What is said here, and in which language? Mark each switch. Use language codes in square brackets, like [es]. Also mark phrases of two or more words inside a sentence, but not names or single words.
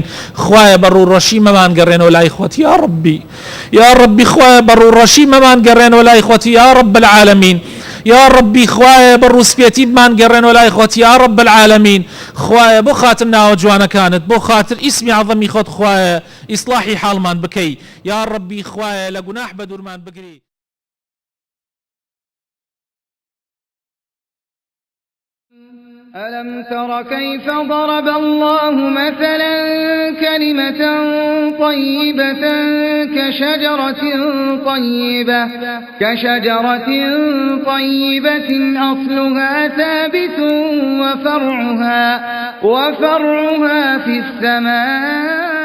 [ckb] خوایە بەڕوڕەشی مەمان گەڕێنەوە لای خۆت [ar] یا ڕەبی، یا ڕەبی [ckb] خوایە بەڕوڕەشی مەمان گەڕێنەوە لای خۆت [ar] یا ڕەب العالەمین، یا ڕەبی [ckb] خوایە بەڕووسپێتی بمان گەڕێنەوە لای خۆت [ar] یا ڕەب العالەمین. [ckb] خوایە بۆ خاتر ناوە جوانەکانت، بۆ خاتر ئیسمی عەظەمی خۆت خوایە ئیسلاحی حاڵمان بکەی، [ar] یا ڕەبی [ckb] خوایە لە گوناح بە دوورمان بگری. [ar] ألم تر كيف ضرب الله مثلا كلمة طيبة كشجرة طيبة أصلها ثابت وفرعها في السماء